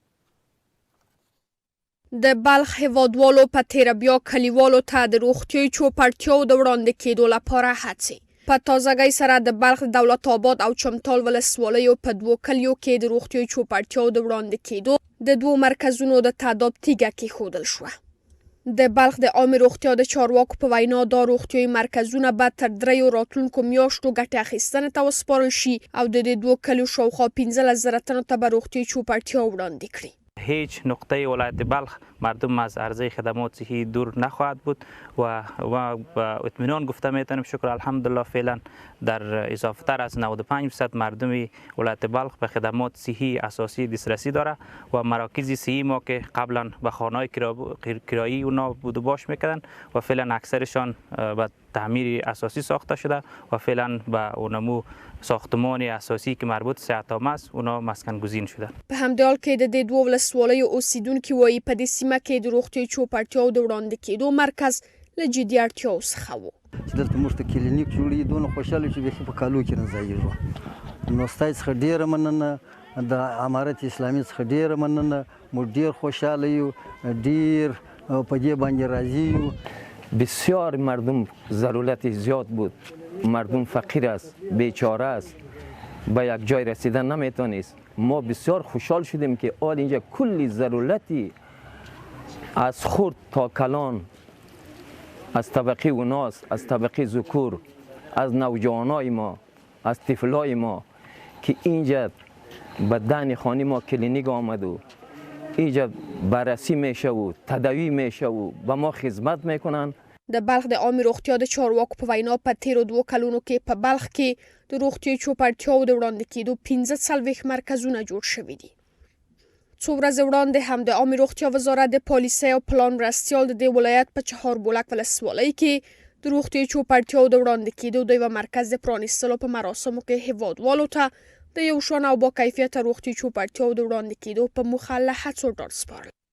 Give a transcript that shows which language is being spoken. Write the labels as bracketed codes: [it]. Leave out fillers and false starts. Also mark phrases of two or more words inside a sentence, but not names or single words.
[ps] د بلخ هیوادوالو په تیره بیا کلیوالو ته د روغتیایي چوپړتیاو د وړاندې کېدو لپاره هڅې په تازګۍ سره د بلخ دولت آباد او چمتال ولسوالیو په 2 کلیو کې د روغتیایي چوپړتیاو د وړاندې کېدو د 2 مرکزونو د تعداد تیږه کېښودل شوه. د بلخ د عامې روغتیا د چارواکو په وینا دا روغتیایي مرکزونه به تر 3 راتلونکو میاشتو ګټې اخیستنې ته وسپارل شي او د دې 2 کلیو شاوخوا 15,000 تنو ته به روغتیایي چوپړتیا وړاندې کړي. [fa] هیچ نقطه ولایت بلخ مردم از عرضه خدمات صحی دور نخواهد بود و با اطمینان گفته میتونیم شکر الحمدلله فعلا در اضافه تر از 95% مردم ولایت بلخ به خدمات صحی اساسی دسترسی داره و مراکز صحی ما که قبلا به خانه‌های کرایی اونا بود و باش میکردن و فعلا اکثرشان به تعمیر اساسی ساخته شده و فعلا به اونمو ساختمان اساسی که مربوط صحت‌عامه است اونا مسکن گزین شده. [ps] په همدې حال کې د دې 2 ولسوالیو اوسیدونکي وایي په دې سیمه کې د روغتیایي چوپړتیاو د وړاندې کېدو مرکز له جدي اړتیاو څخه و. چې دلته موږ ته کلینیک جوړېږي دونه خوشحاله چې بیخي په کالو کې نه ځایېږو. نو ستاسې څخه ډېره مننه، د امارت اسلامي څخه ډېره مننه. موږ ډېر خوشحاله یو، ډېر په دې باندې راضي یو. [fa] بسیار مردم ضرورت زیاد بود، مردم فقیر است، بیچاره است، به یک جای رسیدن نمیتونست. ما بسیار خوشحال شدیم که آل اینجا کلی ضرورتی از خرد تا کلان، از طبقه اوناس، از طبقه ذکور، از نوجوانای ما، از طفلای ما که اینجا به دهن خانه ما کلینیک آمد و اینجا بررسی میشه و تداوی میشه و به ما خدمت میکنن. [ps] د بلخ د عامې روغتیا د چارواکو په وینا په تیرو 2 کلونو کې په بلخ کې د روغتیایي چوپړتیاو د وړاندې کېدو 15 مرکزونه جوړ شوي دي. څو ورځې وړاندې هم د عامې روغتیا وزارت د پالیسۍ او پلان مرستیال د دې ولایت په چهاربولک ولسوالۍ کې د روغتیایي چوپړتیاو د وړاندې کېدو د یوه مرکز د پرانیستلو په مراسمو کې هیوادوالو ته د یو شان او با کیفیته روغتیایي چوپړتیاو د وړاندې کېدو په موخه له هڅو ډډ سپارل.